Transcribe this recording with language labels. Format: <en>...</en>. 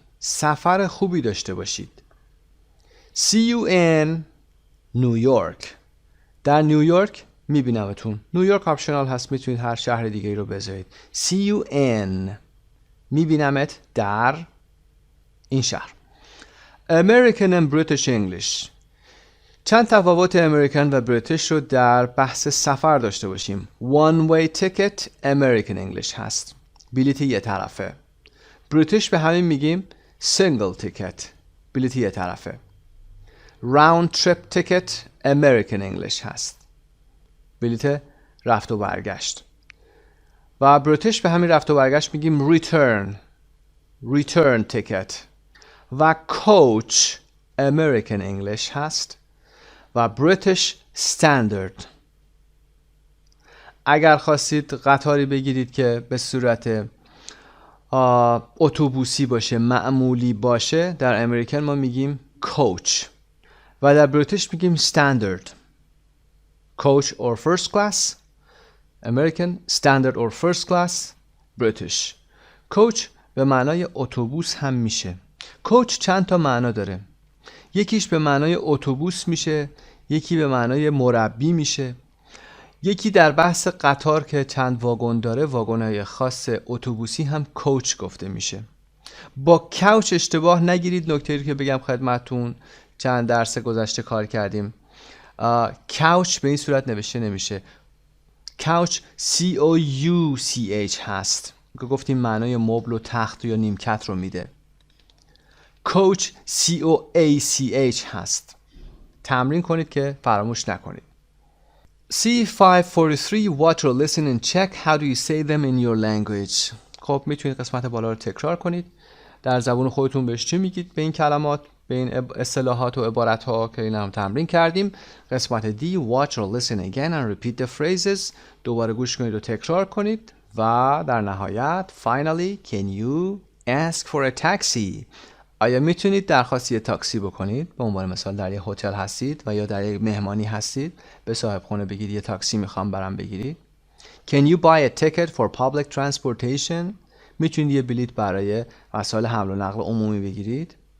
<fa>سفر خوبی داشته باشید.</fa> <en>See you in New York.</en> <fa>در نیویورک میبینمتون. نیویورک آپشنال هست، میتونید هر شهر دیگه رو بذارید.</fa> <en>See you in</en> <fa>میبینمت در این شهر.</fa> <en>American and British English.</en> <fa>چند تفاوت امریکن و بریتیش رو در بحث سفر داشته باشیم.</fa> <en>One way ticket American English هست.</en> <fa>بلیت یه طرفه. بریتیش به همین میگیم single ticket. بلیت یه طرفه.</fa> <en>Round trip ticket American English هست.</en> <fa>بلیت رفت و برگشت. و بریتیش به همین رفت و برگشت میگیم return ticket.</fa> <en>و coach American English هست.</en> <fa>و بریتیش standard. اگر خواستید قطاری بگیرید که به صورت اتوبوسی باشه، معمولی باشه، در امریکن ما میگیم coach و در بریتیش میگیم standard.</fa> <en>coach or first class American, standard or first class British.</en> <fa>coach به معنای اتوبوس هم میشه. coach چند تا معنا داره. یکیش به معنای اتوبوس میشه، یکی به معنای مربی میشه، یکی در بحث قطار که چند واگن داره، واگن‌های خاص اتوبوسی هم کوچ گفته میشه. با کوچ اشتباه نگیرید. نکته‌ای که بگم خدمتتون، چند درس گذشته کار کردیم. کوچ به این صورت نوشته نمیشه. کوچ COUCH هست که گفتیم معنای مبل و تخت یا نیمکت رو میده. کوچ COACH هست. تمرین کنید که فراموش نکنید.</fa> <en>C543 Watch or listen and check how do you say them in your language.</en> <fa>خب میتونید قسمت بالا رو تکرار کنید. در زبون خودتون بهش چی میگید به این کلمات، به این اصطلاحات و عبارت ها که اینا هم تمرین کردیم. قسمت D</fa> <en>Watch or listen again and repeat the phrases.</en> <fa>دوباره گوش کنید و تکرار کنید. و در نهایت</fa> <en>finally can you ask for a taxi.</en> <fa>آیا میتونید درخواست یه تاکسی بکنید؟ به عنوان مثال در یه هتل هستید و یا در یه مهمانی هستید، به صاحب خونه بگید یه تاکسی میخوام برام بگیرید.</fa> <en>Can you buy a ticket for public transportation?</en> <fa>میتونید یه بلیط برای وسایل حمل و نقل عمومی بگیرید.</fa>